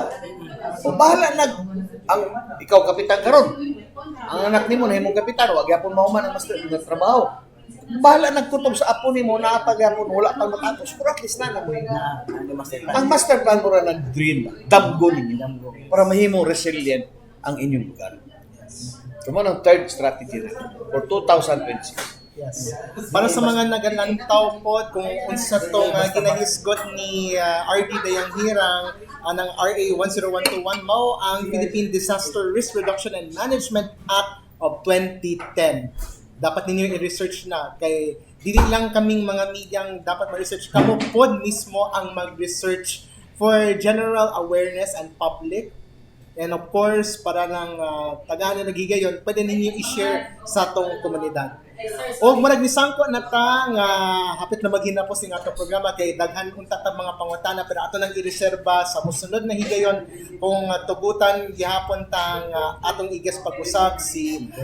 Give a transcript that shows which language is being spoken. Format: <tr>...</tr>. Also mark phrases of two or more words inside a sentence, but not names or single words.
<ceb>O bahala ang ikaw kapitan karon. Ang anak nimo nahimong kapitan, wag gyapon mahuman ang master nga trabaho. Bahala nagkutob sa apo nimo na gyapon wala pang matapos. Pero at least na mo. Ang master plan mo ra nag-dream, damgo ninyo para mahimong resilient ang inyong lugar.</ceb> <tl>Ito ang</tl> <en>third strategy</en> <tl>rin for 2026.</tl> <en>Yes.</en> <ceb>Para sa mga nagalantaw po kung unsa to nga ginahisgot ni RD Dayang Hirang anang RA 10121 mao ang Philippine Disaster Risk Reduction and Management Act of 2010. Dapat ninyo i-research na kay dili lang kaming mga medyang dapat ma-research, kamo pod mismo ang mag-research</ceb> <en>for general awareness and public. And of course,</en> <ceb>para lang tagahan na nagigayon, pwede ninyo i-share sa atong komunidad. O marag nisangko na ta nga hapit na maghinapos ning atong programa kay daghan unta ta mga pangutana pero ato nang i-reserba sa mosunod na higayon kung tugutan gihapon tang atong igas pag-usap si</ceb>